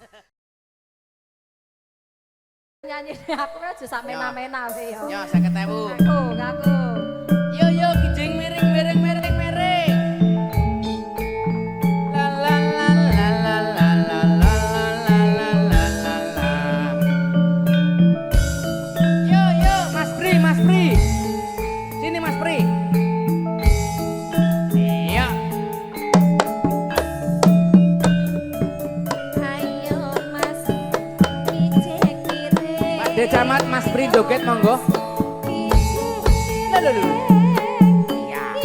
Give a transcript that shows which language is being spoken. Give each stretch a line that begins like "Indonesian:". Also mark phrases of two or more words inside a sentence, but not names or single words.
Javanese: nyanyi aku aja sak mena-mena wae yo. Yo 50.000. Ngaku. Yo kijing miring. La la la la la la la la la la la. Yo Mas Pri. Sini Mas Pri. Iya. Camat Mas Pri joget monggo. Lalu. Ya.